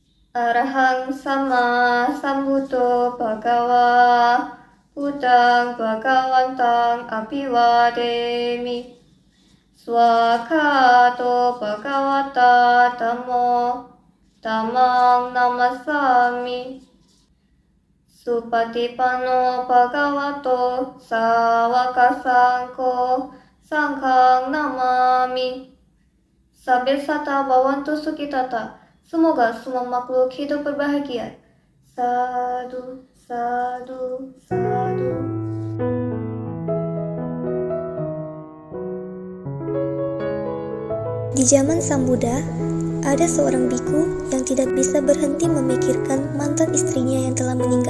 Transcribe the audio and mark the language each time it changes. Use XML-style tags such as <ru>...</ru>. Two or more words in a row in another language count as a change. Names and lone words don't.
<pi>Arahang sama sambuddho bhagava Buddhang bhagavantang abhivademi Swakato bhagavata dhammo dhammang namasami Supatipanno bhagavato sawaka sangko sanghang namami Sabesata bhavantu sukhitata.</pi> <id>Semoga semua makhluk hidup berbahagia.</id> <pi>Sadu, sadu, sadu.</pi> <id>Di zaman Sang Buddha, ada seorang biku yang tidak bisa berhenti memikirkan mantan istrinya yang telah meninggal.</id>